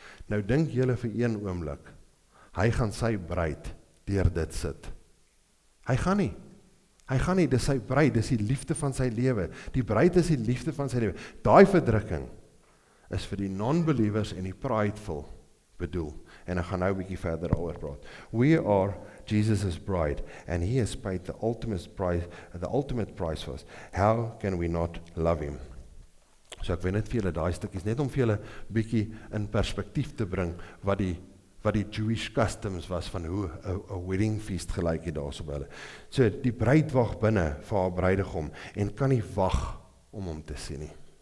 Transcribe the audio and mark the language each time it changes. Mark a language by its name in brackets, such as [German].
[Afrikaans] Nou dink julle vir een oomblik, hy gaan sy bruid deur dit sit. Hy gaan nie, dis sy bruid, dis die liefde van sy lewe. Die bruid is die liefde van sy lewe. Daai verdrukking is vir die non-believers en die prideful bedoel. En ek gaan nou 'n bietjie verder daaroor praat. [English] We are Jesus' bride, and he has paid the ultimate price for us. How can we not love him? [Afrikaans] So ek wil net vir julle daai stukkies, net om vir julle bietjie in perspektief te bring, wat die Jewish customs was, van hoe 'n wedding feast gelyk het daarso by hulle. So die bruid wag binne vir haar bruidegom, en kan nie wag om hom te sien nie.